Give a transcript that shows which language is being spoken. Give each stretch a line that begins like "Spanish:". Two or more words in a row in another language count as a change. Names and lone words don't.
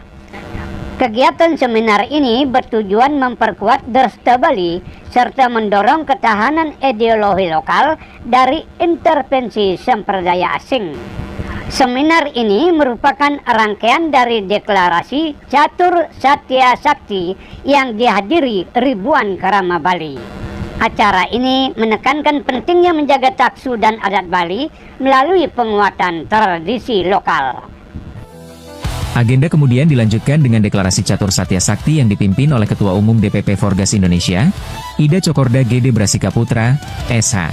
Indonesian: Kegiatan seminar ini bertujuan memperkuat Dresta Bali serta mendorong ketahanan ideologi lokal dari intervensi sampradaya asing. Seminar ini merupakan rangkaian dari deklarasi Catur Satya Sakti yang dihadiri ribuan kerama Bali. Acara ini menekankan pentingnya menjaga taksu dan adat Bali melalui penguatan tradisi lokal. Agenda kemudian dilanjutkan dengan deklarasi Catur Satya Sakti yang dipimpin oleh Ketua Umum DPP Forgas Indonesia, Ida Cokorda Gede Brasika Putra, SH.